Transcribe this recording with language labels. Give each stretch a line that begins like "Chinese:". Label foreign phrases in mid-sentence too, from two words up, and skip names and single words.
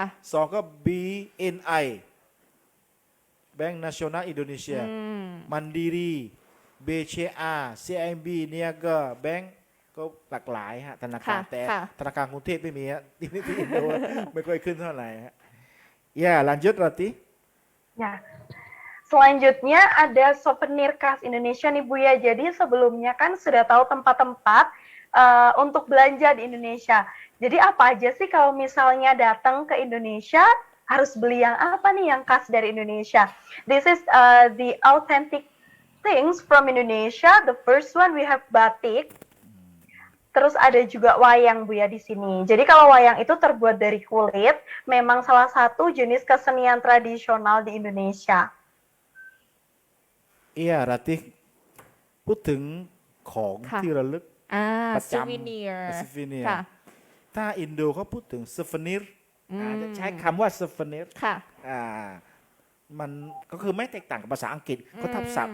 Thai: สองก็ BNI แบงก์ Nasional Indonesia มันดีรี BCA CIMB เนี่ยก็แบงก์ก็หลากหลายฮะธนาคาร ค่ะ แต่ ค่ะ ธนาคารกรุงเทพไม่มีฮะที่อินโดไม่ค่อยขึ้นเท่าไหร่ฮะ lanjut Rati
Indonesian: Ya. Selanjutnya ada souvenir khas Indonesia nih Bu ya. Jadi sebelumnya kan sudah tahu tempat-tempat untuk belanja di Indonesia. Jadi apa aja sih kalau misalnya datang ke Indonesia harus beli yang apa nih yang khas dari Indonesia?
English: This is the authentic things from Indonesia. The first one we have batik.
Indonesian: Terus ada juga wayang Bu ya di sini. Jadi kalau wayang itu terbuat dari kulit, memang salah satu jenis kesenian tradisional di Indonesia.
Thai: เอียราติพูดถึงของ ค่ะ ที่ระลึก อ่า ประ ซู จำ วิเนียร์ ซูวิเนียร์ ค่ะ ถ้าอินโดเขาพูดถึงซูฟนิรจะใช้คำว่าซูฟนิร ค่ะ มันก็คือไม่แตกต่างกับภาษาอังกฤษเขาทับศัพท์